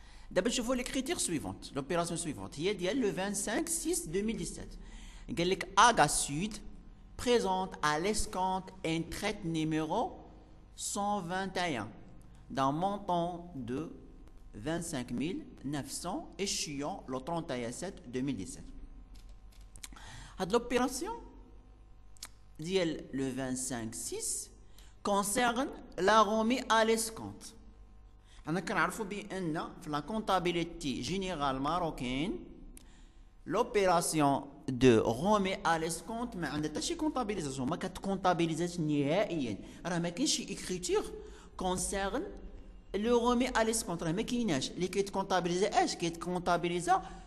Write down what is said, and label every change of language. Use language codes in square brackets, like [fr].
[ar] دابا نشوفوا لي كريتير سويفونت لوبيراسيون سويفونت هي ديال لو 25 6 2017 قال لك [fr] Aga Sud présente à l'escompte un traite numéro 121 d'un montant de 25 900 échéant le 31/7/2017. L'opération le 25/6 concerne la remise à l'escompte. On a bien la comptabilité générale marocaine l'opération de remise à l'escompte [ar] ما عندها حتى شي comptabilisation ما كتكونطابيليزاش نهائيا راه ما كاينش شي écriture [fr] concerne le remis à l'escompte [ar] راه ما كايناش اللي كيتكونطابيليزا اش كيتكونطابيليزا